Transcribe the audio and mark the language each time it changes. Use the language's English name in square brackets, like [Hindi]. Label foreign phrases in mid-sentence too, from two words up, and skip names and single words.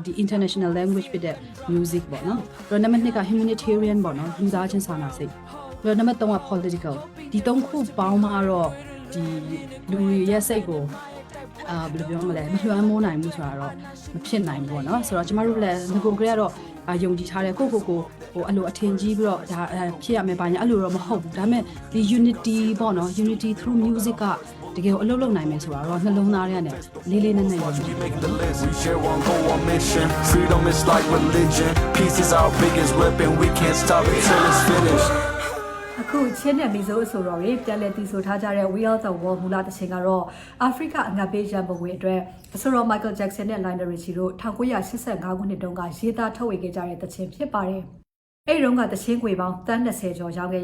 [English] international language [Burmese] ဖြစ်တဲ့ music ပေါ့နော်ပြီးတော့နံပါတ်2က humanitarian ပေါ့နော်လူသားချင်းစာနာစိတ်ပြီးတော့နံပါတ်3က political ဒီ3ခုပေါင်းမှတော့ဒီလူတွေရဲ့စိတ်ကိုဘယ်လိုပြောမလဲမလွှမ်းမိုးနိုင်ဘူးဆိုတာတော့မဖြစ်နိုင်ဘူးပေါ့နော်ဆိုတော့ကျမတို့လည်းငကိုကလေးကတော့ယုံကြည်ထားတယ်ကိုဟိုအဲ့လိုအထင်ကြီးပြီးတော့ဒါဖြစ်ရမယ်ဘာညာအဲ့လိုတော့မဟုတ်ဘူးဒါပေမဲ့ဒီ unity ပေါ့နော် [English] unity through music [Burmese] ကတကယ်ကိုအလုပ်လုပ်နိုင်မယ်ဆိုတာတော့နှလုံးသားထဲကနေလေးလေးနက်နက်ရော [English] We share one goal, one mission. Freedom is like religion. Peace is our biggest weapon. We can't stop it till it's finished. [Burmese] အခုချင်းနဲ့မီဇိုအဆိုတော်တွေပြန်လည်တည်ဆိုထားကြတဲ့ We Are the World မူလတခြင်းကတော့အာဖရိကအငတ်ပေးရန်ပုံငွေအတွက်အဆိုတော် Michael Jackson နဲ့ Lionel Richie တို့1985ခုနှစ်တုန်းကရေးသားထုတ်ဝေခဲ့ကြတဲ့တခြင်းဖြစ်ပါတယ်။အဲ့ဒီတုန်းကတခြင်းခွေပေါင်း30ကျော်ရောက်ခဲ့